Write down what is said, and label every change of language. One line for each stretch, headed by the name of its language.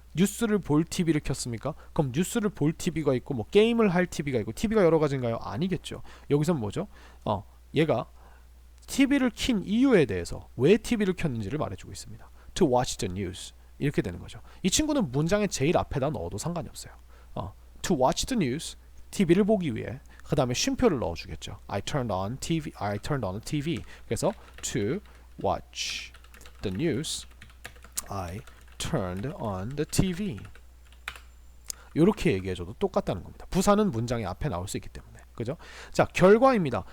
Korean: 뉴스를 볼 TV를 켰습니까? 그럼 뉴스를 볼 TV가 있고 뭐 게임을 할 TV가 있고 TV가 여러 가지인가요? 아니겠죠. 여기선 뭐죠? 얘가 TV를 킨 이유에 대해서 왜 TV를 켰는지를 말해주고 있습니다.
English: To watch the news.
Korean: 이렇게 되는 거죠. 이 친구는 문장의 제일 앞에다 넣어도 상관이 없어요.
English: To watch the news,
Korean: TV를 보기 위해. 그 다음에 쉼표를 넣어주겠죠.
English: I turned on TV. I turned on the TV.
Korean: 그래서
English: to watch the news, I turned on the TV.
Korean: 이렇게 얘기해줘도 똑같다는 겁니다. 부사는 문장의 앞에 나올 수 있기 때문에. 그죠? 자, 결과입니다.